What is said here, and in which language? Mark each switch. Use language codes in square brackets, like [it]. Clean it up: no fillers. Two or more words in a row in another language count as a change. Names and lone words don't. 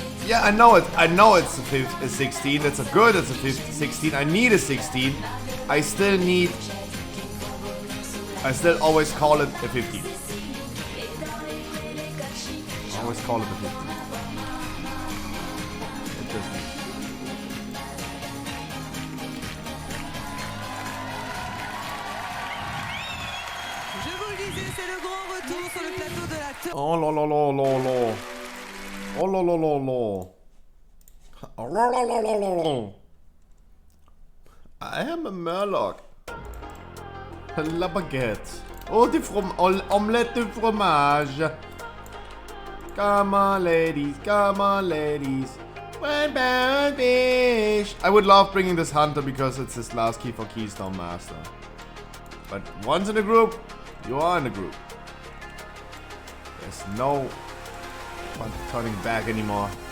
[en] Yeah, I know it. I know it's a 16. It's a good. It's a 16. I need a 16. I still always call it a 15. I always call it a 15. Interesting. [fr] Je vous le disais, c'est le grand retour sur le plateau de l'acteur. Oh la la la la la. Oh la la la la. Oh la la la la la. [en] I am a Murloc. [fr] La baguette. Oh, omelette de fromage. [en] Come on, ladies. Come on, ladies. One bad fish. I would love bringing this hunter because it's his last key for Keystone Master. But once in a group, you are in a group. There's no fun turning back anymore.